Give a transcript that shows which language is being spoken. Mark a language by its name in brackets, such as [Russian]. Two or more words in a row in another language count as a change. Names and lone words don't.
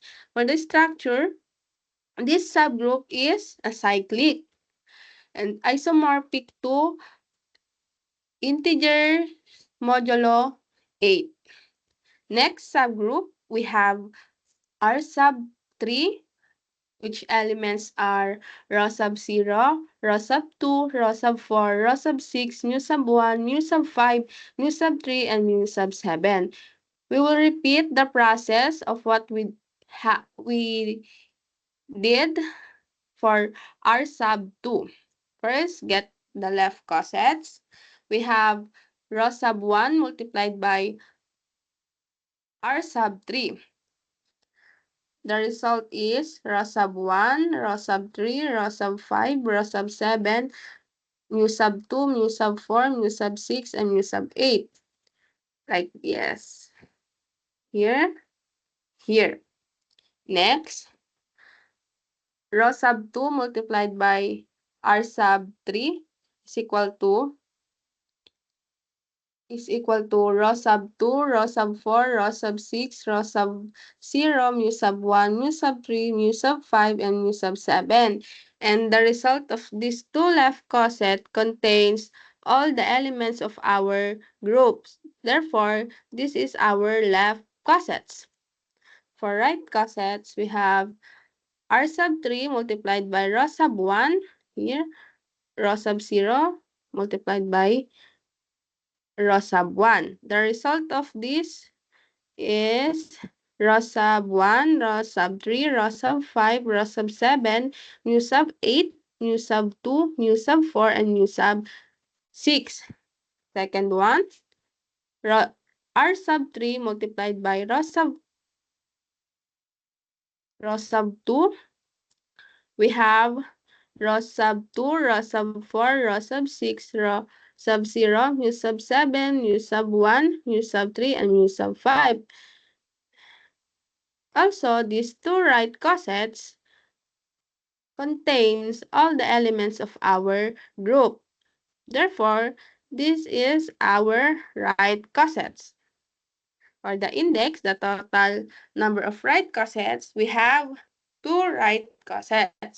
[English] For the structure, this subgroup is acyclic and isomorphic to integer modulo 8. Next subgroup, we have R sub 3, which elements are row sub 0, row sub 2, row sub 4, row sub 6, mu sub 1, mu sub 5, mu sub 3, and mu sub 7. We will repeat the process of what we did for R sub 2. First, get the left cosets. We have row sub 1 multiplied by R sub 3. The result is row sub 1, row sub 3, row sub 5, row sub 7, mu sub 2, mu sub 4, mu sub 6, and mu sub 8. Like this. Here, here. Next, row sub 2 multiplied by R sub 3 is equal to row sub 2, row sub 4, row sub 6, row sub 0, mu sub 1, mu sub 3, mu sub 5, and mu sub 7. And the result of these two left coset contains all the elements of our groups. Therefore, this is our left cosets. For right cosets, we have R sub 3 multiplied by row sub 1, here, row sub 0 multiplied by row sub 1. The result of this is row sub 1, row sub 3, row sub 5, row sub 7, mu sub 8, mu sub 2, mu sub 4, and mu sub 6. Second one, R sub 3 multiplied by row sub 2. We have row sub 2, row sub 4, row sub 6, row sub 0, mu sub 7, mu sub 1, mu sub 3, and mu sub 5. Also, these two right cosets contains all the elements of our group. Therefore, this is our right cosets. For the index, the total number of right cosets, we have 2 right cosets.